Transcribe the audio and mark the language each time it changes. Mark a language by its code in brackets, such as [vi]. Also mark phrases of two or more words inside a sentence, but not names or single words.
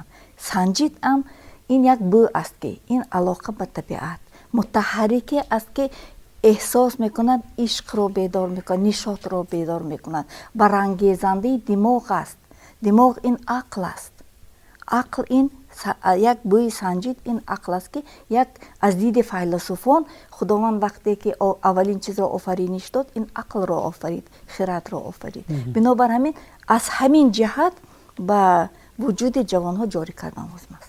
[fa] سنجید هم این یک بو است که این علاقه به طبیعت متحرکه است که احساس میکند، عشق را بیدار میکند، نشاط را بیدار میکند، برانگیزنده دماغ است. دماغ این عقل است. عقل این [tg] як бӯи санҷид ин ақл аст ки як аз диди файласуфон худованд вақте ки аввалин чизро офариниш дод ин ақлро офарид, хиратро офарид. Бинобар ҳамин аз ҳамин ҷиҳат ба вуҷуди ҷавонҳо ҷорӣ кардан лозим аст.